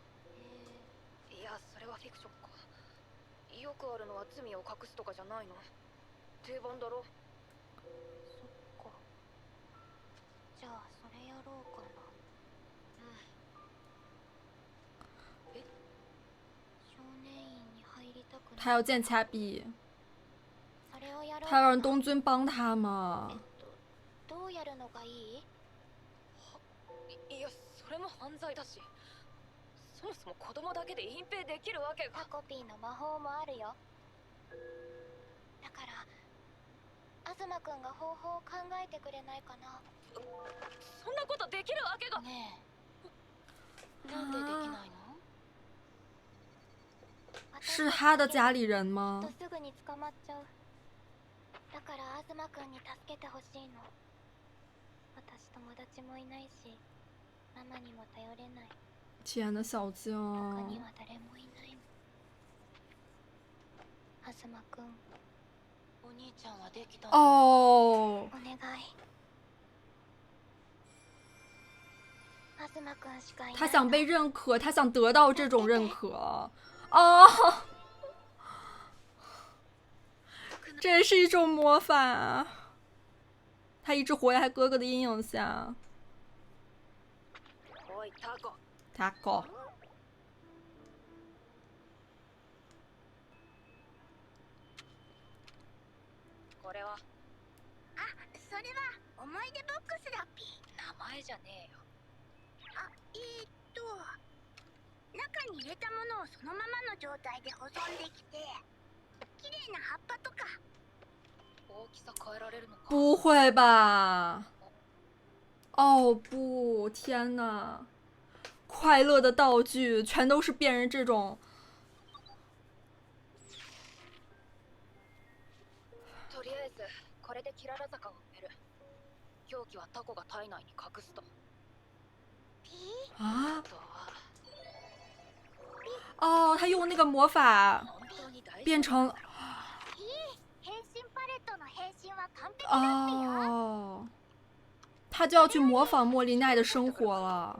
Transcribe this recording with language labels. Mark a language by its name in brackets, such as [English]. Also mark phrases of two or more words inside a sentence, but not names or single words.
[Japanese] いや、それはフィクションか。よくあるのは罪を隠すとかじゃないの。定番だろ。そっか。じゃあそれやろうかな。え？少年院に入りたくない。 [Chinese] 他要见恰比。 [Japanese] それをやろうかな。 [Chinese] 他要让东君帮他吗？ [Japanese] どうやるのがいい？いや、それも犯罪だし。そもそも子供だけで隠蔽できるわけが。タコピーの魔法もあるよ。だから東くんが方法を考えてくれないかな。そんなことできるわけが。ねえ、なんでできないの？ [Chinese] 是他的家里人吗？ [Japanese] すぐに捕まっちゃう。だから東くんに助けてほしいの。私友達もいないしママにも頼れない。 [Chinese] 天呐，小静。 [Japanese] 他には誰もいないの。東くん、お兄ちゃんはできたの？ [Chinese] 哦。 [Japanese] お願い。東くんしかいない。 [Chinese] 他想被认可，他想得到这种认可。哦。这也是一种魔法啊！他一直活在他哥哥的阴影下。 [Japanese] タコ。これは？あ、それは思い出ボックスだっぴ。名前じゃねえよ。中に入れたものをそのままの状態で保存できて、綺麗な葉っぱとか。大きさ変えられるのか？ [Chinese] 不会吧？哦不，天哪！快乐的道具全都是变成这种。 [Japanese] とりあえずこれでキララ坂を埋める。凶器はタコが体内に隠すと。 [Chinese] 啊？哦，他用那个魔法变成。哦，他就要去模仿莫莉奈的生活了。